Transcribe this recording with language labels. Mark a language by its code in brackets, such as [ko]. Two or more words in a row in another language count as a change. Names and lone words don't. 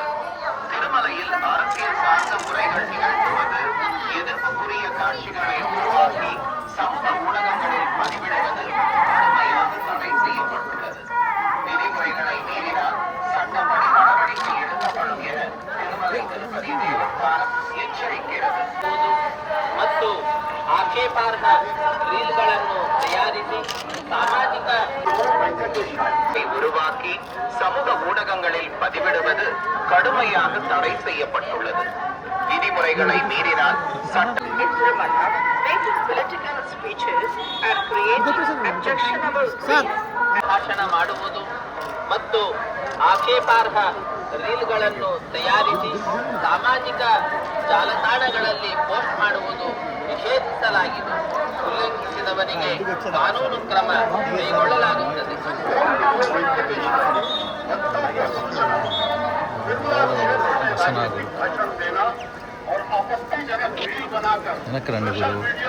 [ta] திருமலையில் அரசியல் சார்ந்த முறைகள் நிகழ்த்துவது, எதிர்ப்புக்குரிய காட்சிகளை உருவாக்கி சமூக ஊடகங்களில் பதிவிடுவது கடுமையாக தடை செய்யப்பட்டுள்ளது. விதிமுறைகளை மீறினால் சட்டப்படி நடவடிக்கை எடுக்கப்படும் என திருமலை திருப்பதி தேவஸ்தானம் எச்சரிக்கிறது. [kn] ಮತ್ತು ಆಕ್ಷೇಪಾರ್ಹ ರೀಲ್ಗಳನ್ನು ತಯಾರಿಸಿ ಸಾಮಾಜಿಕ [ta] உருவாக்கி சமூக ஊடகங்களில் பதிவிடுவது கடுமையாக தடை செய்யப்பட்டுள்ளது. விதிமுறைகளை மீறினால் சட்ட [kn] ಭಾಷಣ ಮಾಡುವುದು ಮತ್ತು ಆಕ್ಷೇಪಾರ್ಹ ರೀಲ್ಗಳನ್ನು ತಯಾರಿಸಿ ಸಾಮಾಜಿಕ ಜಾಲತಾಣಗಳಲ್ಲಿ ಪೋಸ್ಟ್ ಮಾಡುವುದು ನಿಷೇಧಿಸಲಾಗಿದೆ. ಉಲ್ಲಂಘಿಸಿದವರಿಗೆ ಕಾನೂನು ಕ್ರಮ ಕೈಗೊಳ್ಳಲಾಗುತ್ತದೆ. [te] వెనక్కి రండి గురు.